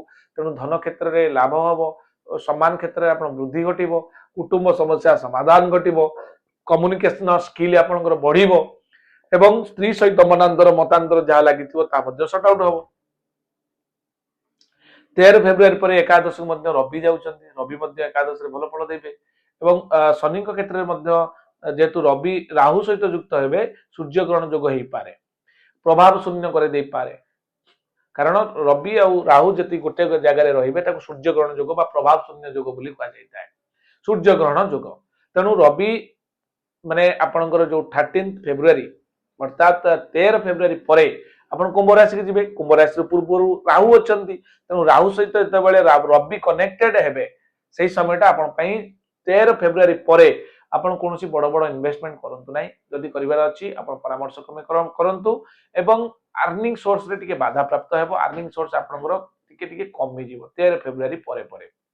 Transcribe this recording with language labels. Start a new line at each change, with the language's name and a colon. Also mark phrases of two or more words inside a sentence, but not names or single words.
Odia: ତେଣୁ ଧନ କ୍ଷେତ୍ର ରେ ଲାଭ ହେବ, ସମ୍ମାନ କ୍ଷେତ୍ର ରେ ଆପଣ ବୃଦ୍ଧି ଘଟିବ, କୁଟୁମ୍ବ ସମସ୍ୟା ସମାଧାନ ଘଟିବ,
English: communication skill
Odia: ଆପଣକର ବଢ଼ିବ ଏବଂ ସ୍ତ୍ରୀ ସହିତ ମନାନ୍ତର ମତାନ୍ତର ଯାହା ଲାଗିଥିବ ତା ମଧ୍ୟେ
English: sort out
Odia: ହେବ। 13 ଫେବ୍ରୁଆରୀ ପରେ ଏକାଦଶ କୁ ମଧ୍ୟ ରବି ଯାଉଛନ୍ତି, ରବି ମଧ୍ୟ ଏକାଦଶ ରେ ଭଲ ଫଳ ଦେବେ। ଏବଂ ଶନି କୁ କ୍ଷେତ୍ର ରେ ମଧ୍ୟ ଯେତୁ ରବି ରାହୁ ସହିତ ଯୁକ୍ତ ହେବେ, ସୂର୍ଯ୍ୟ ଗ୍ରହଣ ଯୋଗ ହୋଇ ପାରେ। ପ୍ରଭାବ ଶୂନ୍ୟ କରି ଦେଇ ପାରେ କାରଣ ରବି ଆଉ ରାହୁ ଯେଉଁ ଗୋଟେ ଜାଗା ରହିବେ ତାକୁ ସୂର୍ଯ୍ୟ ଗ୍ରହଣ ଯୋଗ ବା ପ୍ରଭାବ ଶୂନ୍ୟ ଯୋଗ ବୋଲି କୁହା ଯାଏ ସୂର୍ଯ୍ୟ ଗ୍ରହଣ ଯୋଗ ତେଣୁ ରବି ମାନେ ଆପଣକର ଯୋ 13 ଫେବ୍ରୁଆରୀ ଅର୍ଥାତ 13 ଫେବ୍ରୁଆରୀ ପରେ ଆପଣ କୁମ୍ଭ ରାଶି କୁ ଯିବେ କୁମ୍ଭ ରାଶି ପୂର୍ବ ରାହୁ ଅଛନ୍ତି ତେଣୁ ରାହୁ ସହିତ ଯେତେବେଳେ ରବି କନେକ୍ଟେଡ ହେବେ ସେହି ସମୟଟା ଆପଣ ପାଇଁ 13 ଫେବ୍ରୁଆରୀ ପରେ ଆପଣ କୌଣସି ବଡ଼ ବଡ଼ ଇନଭେଷ୍ଟମେଣ୍ଟ କରନ୍ତୁ ନାହିଁ ଯଦି କରିବାର ଅଛି ଆପଣ ପରାମର୍ଶ କ୍ରମେ କରନ୍ତୁ ଏବଂ ଅର୍ଣ୍ଣିଂ ସୋର୍ସ ରେ ଟିକେ ବାଧା ପ୍ରାପ୍ତ ହେବ
English: earning source
Odia: ଆପଣକର ଟିକେ ଟିକେ କମି ଯିବ 13 ଫେବ୍ରୁଆରୀ ପରେ ପରେ